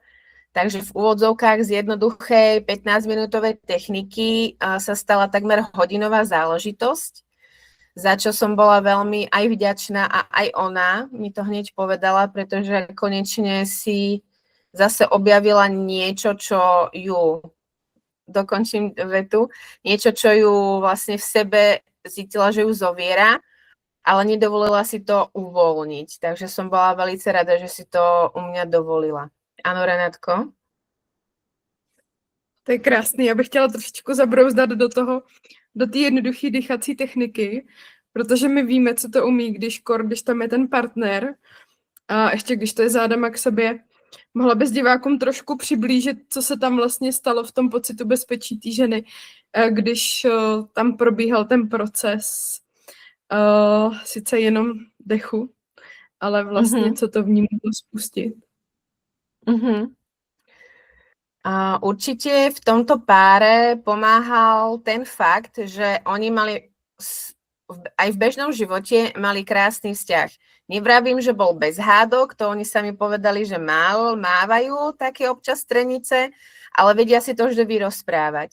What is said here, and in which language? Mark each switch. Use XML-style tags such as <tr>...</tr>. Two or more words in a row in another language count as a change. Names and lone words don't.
<sk>Takže v úvodzovkách z jednoduchej 15-minútovej techniky sa stala takmer hodinová záležitosť, za čo som bola veľmi aj vďačná a aj ona mi to hneď povedala, pretože konečne si zase objavila niečo, čo ju, dokončím vetu, niečo, čo ju vlastne v sebe cítila, že ju zoviera, ale nedovolila si to uvoľniť. Takže som bola veľmi rada, že si to u mňa dovolila. Áno, Renátko?</sk> <cs>To je krásný. Já bych chtěla trošičku zabrouzdat do té jednoduché dýchací techniky, protože my víme, co to umí, když tam je ten partner a ještě když to je zádama k sobě. Mohla bys divákům trošku přiblížit, co se tam vlastně stalo v tom pocitu bezpečí té ženy, když tam probíhal ten proces, sice jenom dechu, ale vlastně co to v ní mohlo spustit.</cs> <sk>Určite v tomto páre pomáhal ten fakt, že oni mali aj v bežnom živote mali krásny vzťah. Nevravím, že bol bez hádok, to oni sami povedali, že mávajú také občas strenice, ale vedia si to vždy vyrozprávať.</sk>